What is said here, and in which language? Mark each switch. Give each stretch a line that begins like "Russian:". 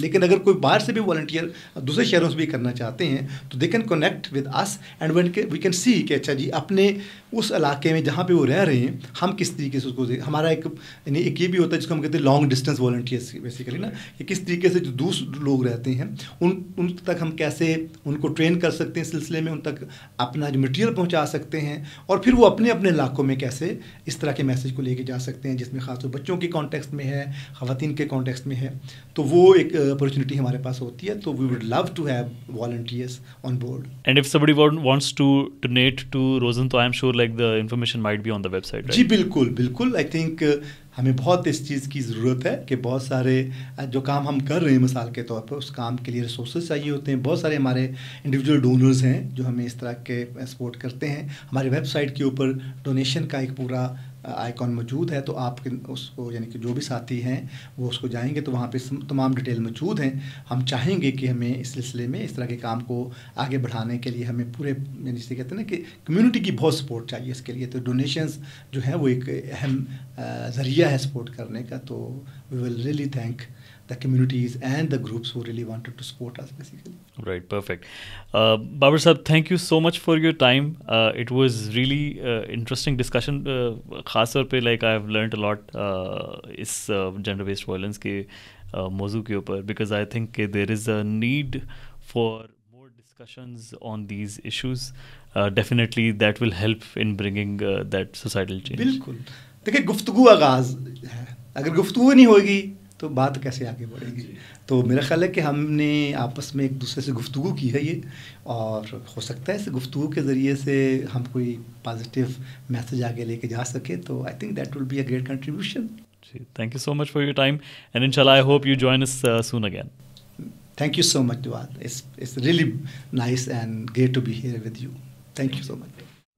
Urdu: لیکن اگر کوئی باہر سے بھی والنٹیئر دوسرے شہروں سے بھی کرنا چاہتے ہیں تو
English: they can connect with us and we can see
Urdu: کہ اچھا جی اپنے اس علاقے میں جہاں پہ وہ رہ رہے ہیں ہم کس طریقے سے اس کو ہمارا ایک یعنی ایک یہ بھی ہوتا ہے جس کو ہم کہتے ہیں لانگ ڈسٹینس والنٹیئرس بیسیکلی نا, کہ کس طریقے سے جو دوسرے لوگ رہتے ہیں ان تک ہم کیسے ان کو ٹرین کر سکتے ہیں اس سلسلے میں, ان تک اپنا جو مٹیریل پہنچا سکتے ہیں, اور پھر وہ اپنے اپنے علاقوں میں کیسے اس طرح کے میسج کو لے کے جا سکتے ہیں, جس میں خاص طور بچوں کے کانٹیکسٹ میں ہے, خواتین کے کانٹیکسٹ میں ہے. تو وہ ایک اپرچونیٹی ہمارے پاس ہوتی ہے, تو
English: We would love to have volunteers on board. And if somebody wants to donate to Rosen,
Urdu: تو
English: I am sure like the information might be on the website, right?
Urdu: جی بالکل بالکل. آئی تھنک ہمیں بہت اس چیز کی ضرورت ہے کہ بہت سارے جو کام ہم کر رہے ہیں مثال کے طور پر اس کام کے لیے ریسورسز چاہیے ہوتے ہیں. بہت سارے ہمارے انڈیویجول ڈونرز ہیں جو ہمیں اس طرح کے سپورٹ کرتے ہیں. ہماری ویب سائٹ کے اوپر ڈونیشن کا ایک پورا آئیکن موجود ہے, تو آپ اس کو یعنی کہ جو بھی ساتھی ہیں وہ اس کو جائیں گے تو وہاں پہ تمام ڈیٹیل موجود ہیں. ہم چاہیں گے کہ ہمیں اس سلسلے میں اس طرح کے کام کو آگے بڑھانے کے لیے ہمیں پورے یعنی جسے کہتے ہیں نا کہ کمیونٹی کی بہت سپورٹ چاہیے اس کے لیے. تو ڈونیشنز جو ہیں وہ ایک اہم ذریعہ ہے سپورٹ کرنے کا. تو
English: We will really thank the communities and the groups who really wanted to support us basically. Right, perfect. Babar Sahab, thank you so much for your time. It was really interesting discussion.
Urdu: خاص طور پہ
English: like I have learned a lot اس gender based violence
Urdu: کے موضوع کے اوپر,
English: because I think there is a need for more discussions on these issues. Definitely that will help in bringing that societal change.
Urdu: بالکل, دیکھیں گفتگو آغاز ہے, اگر گفتگو نہیں ہوگی تو بات کیسے آگے بڑھے گی. تو میرا خیال ہے کہ ہم نے آپس میں ایک دوسرے سے گفتگو کی ہے یہ, اور ہو سکتا ہے اس گفتگو کے ذریعے سے ہم کوئی پازیٹیو میسج آگے لے کے جا سکے.
English: تو I think that will be a great contribution. Thank you so much for your time, and انشاءاللہ I hope you join us soon again. Thank you so much Duad. It's really nice and great to be here with you. Thank you so much.